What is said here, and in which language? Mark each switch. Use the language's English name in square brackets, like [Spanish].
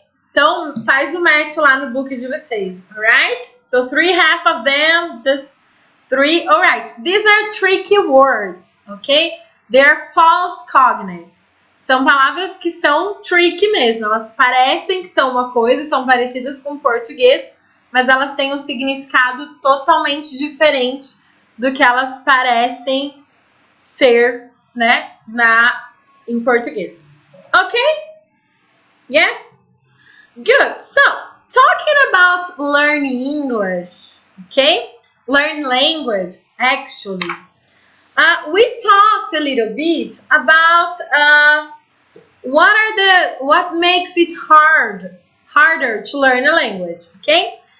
[Portuguese] Então, faz o match lá no book de vocês, alright? [English] So, 3 half of them, just 3. Alright, these are tricky words, okay? They are false cognates. [Portuguese] São palavras que são tricky mesmo. Elas parecem que são uma coisa, são parecidas com o português, mas elas têm um significado totalmente diferente do que elas parecem ser, né, em português. [English] Ok? Yes? Good. So, talking about learning English, okay? Learn language, actually. We talked a little bit about what makes it harder to learn a language, okay?